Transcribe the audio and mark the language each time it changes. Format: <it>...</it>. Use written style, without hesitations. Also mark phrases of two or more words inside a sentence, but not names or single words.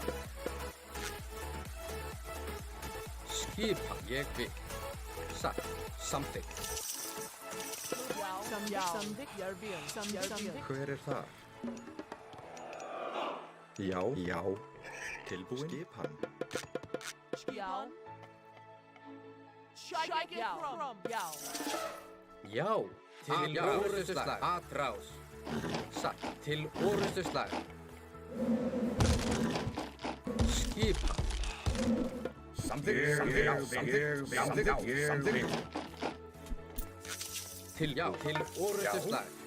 <is>Skipan. Ég vil. Satt. Samþykkt. Samþykkt. Samþykkt. Hver er það? Já. Já. Tilbúinn. Skipan. Já.</is> <en>Strike it from.</en> <is>Já. Já. Til orrustuslag. Atrás. Satt. Til orrustuslag. Skipan. Samþykkt. Til orrustuslag.</is>